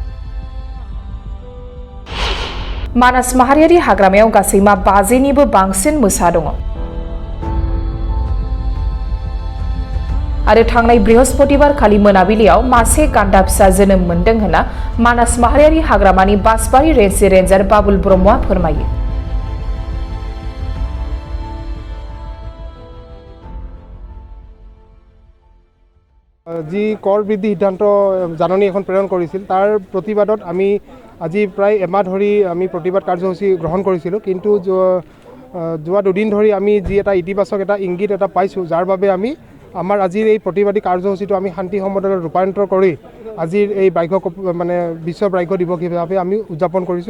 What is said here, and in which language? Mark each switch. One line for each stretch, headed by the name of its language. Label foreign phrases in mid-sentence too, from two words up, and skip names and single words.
Bodo: मानास माहारियारि हाग्रामायाव गासै 50निबो बांसिन मोसा दङ आरो थांनाय बृहस्पतिबार खालि मोनाबिलियाव मासे गान्दा फिसा जोनोम मोनदों होनना मानास माहारियारि हाग्रामानि बासबारि रेन्जनि रेन्जार बाबुल ब्रह्मआ फोरमायो।
Assamese: জী কৰ বৃদ্ধি সিদ্ধান্ত জাননী এখন প্ৰেৰণ কৰিছিল তাৰ প্ৰতিবাদত আমি আজি প্ৰায় এমাহ ধৰি আমি প্ৰতিবাদ কাৰ্যসূচী গ্ৰহণ কৰিছিলোঁ, কিন্তু যোৱা দুদিন ধৰি আমি যি এটা ইতিবাচক এটা ইংগিত এটা পাইছোঁ, যাৰ বাবে আমি আমাৰ আজিৰ এই প্ৰতিবাদী কাৰ্যসূচীটো আমি শান্তি সমদলত ৰূপান্তৰ কৰি আজিৰ এই বিশ্ব ব্যাঘ্ৰ দিৱস হিচাপে আমি উদযাপন কৰিছোঁ।